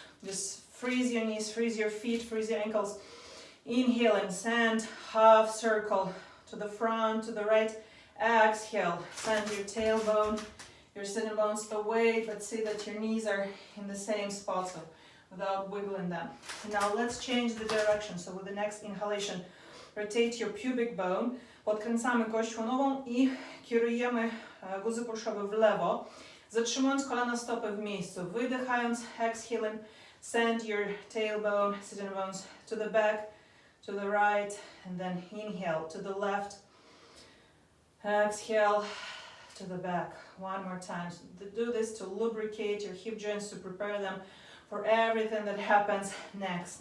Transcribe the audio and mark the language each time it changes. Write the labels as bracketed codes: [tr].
[en] Just freeze your knees, freeze your feet, freeze your ankles. Inhaling, send half circle to the front, to the right. Exhale, send your tailbone, your sitting bones away, but see that your knees are in the same spot, so without wiggling them. And now let's change the direction. So with the next inhalation, rotate your pubic bone, [pl] podkręcamy kość członową i kierujemy guzy purszowe w lewo, zatrzymując kolana stopy w miejscu. Wydychając, [en] exhaling, send your tailbone, sitting bones to the back, to the right, and then inhale to the left. Exhale to the back. One more time. So do this to lubricate your hip joints, to prepare them for everything that happens next.